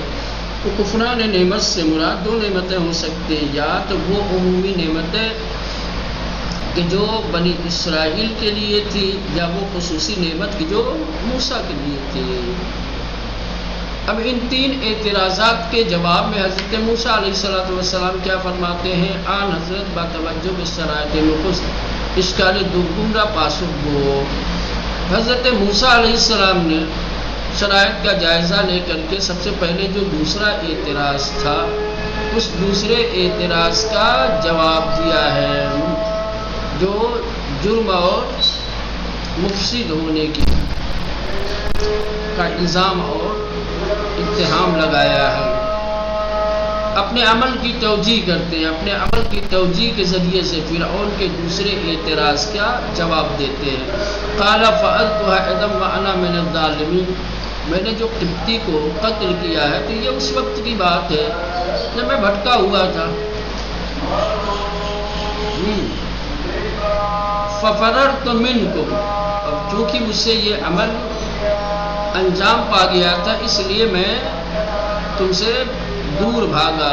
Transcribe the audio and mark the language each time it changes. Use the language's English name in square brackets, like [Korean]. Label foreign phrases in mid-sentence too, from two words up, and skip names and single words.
[Urdu] تو کفران نعمت سے مراد دو نعمتیں ہو سکتے ہیں، یا تو وہ عمومی نعمت ہے کہ جو بنی اسرائیل کے لیے تھی، یا وہ خصوصی نعمت کی جو موسیٰ کے لیے تھی. اب ان تین اعتراضات کے جواب میں حضرت موسیٰ علیہ السلام کیا فرماتے ہیں؟ [Persian] آن حضرت با توجہ بشرائط نخست اشکال دوم را پاسخ گو. [Urdu] حضرت موسیٰ علیہ السلام نے شرائط کا جائزہ لے کر کے سب سے پہلے جو دوسرا اعتراض تھا اس دوسرے اعتراض کا جواب دیا ہے، جو جرم اور مفسد ہونے کی کا الزام اور اتہام لگایا ہے. اپنے عمل کی توجیہ کرتے ہیں، اپنے عمل کی توجیہ کے ذریعے سے فرعون کے دوسرے اعتراض کا جواب دیتے ہیں. [Arabic] قال فعلتها اذا وانا من الظالمین. [Urdu] میں نے جو قبطی کو قتل کیا ہے تو یہ اس وقت کی بات ہے جب میں بھٹکا ہوا تھا. [Arabic] ففررت منکم. [Urdu] اب چونکہ مجھ سے یہ عمل انجام پا گیا تھا اس لیے میں تم سے دور بھاگا.